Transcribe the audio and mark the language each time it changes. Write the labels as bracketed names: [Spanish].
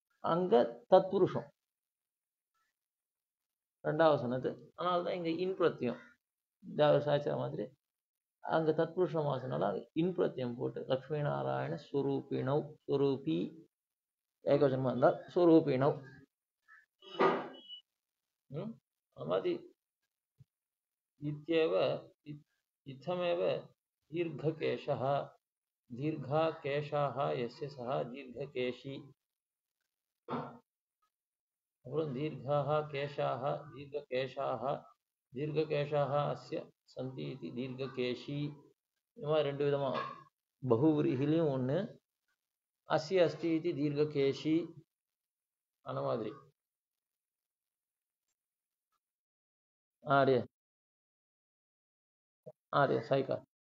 [Tamil] அங்க தத்புருஷம் ரெண்டாவது சொன்னது, அதனால்தான் இங்க இன் பிரத்தியம் தேவர் சாய்ச்சா மாதிரி அங்க தத்புருஷ சமாசனால இன் பிரத்யம் போட்டு லக்ஷ்மி நாராயண ஸ்வரூபிணவ் ஸ்வரூபி ஏகவச்சனமா இருந்தால் ஸ்வரூபிணவ். அது மாதிரி இத்யேவ [Sanskrit] इत्थमेव दीर्घकेशः दीर्घाकेशाः यस्य सः दीर्घकेशी. अப்புறம் दीर्घाः केशाः दीर्घकेशाः दीर्घकेशाः अस्य सन्ति इति दीर्घकेशी. [Tamil] இந்த மாதிரி ரெண்டு விதமா பகுவிரிகிலையும் ஒன்று, [Sanskrit] அஸ்ய அஸ்தி [Tamil] இது தீர்க்ககேஷி. அந்த மாதிரி ஆடிய ஆடிய சைக்கா.